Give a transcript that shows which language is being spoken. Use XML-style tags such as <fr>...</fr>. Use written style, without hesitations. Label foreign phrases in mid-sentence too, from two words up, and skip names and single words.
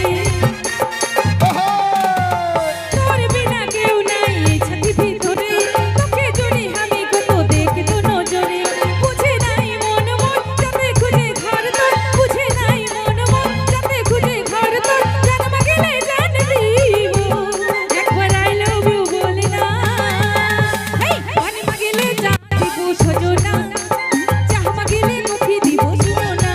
<bn>তোর বিনা কেউ নাই এই ছাতি ভিতরে, তোকে জুড়ি আমি কত দেখতো নজরে। বুঝে নাই মন মন যাতে খুঁজে ঘর তোর, বুঝে নাই মন মন যাতে খুঁজে ঘর তোর, জান মাগিলে জান দিব, একবার</bn> <en>I love you</en> <bn>বলে না। হেই পানি মাগিলে চা দিব সজনা, চাহ মাগিলে কফি দিব শুনো না।</bn>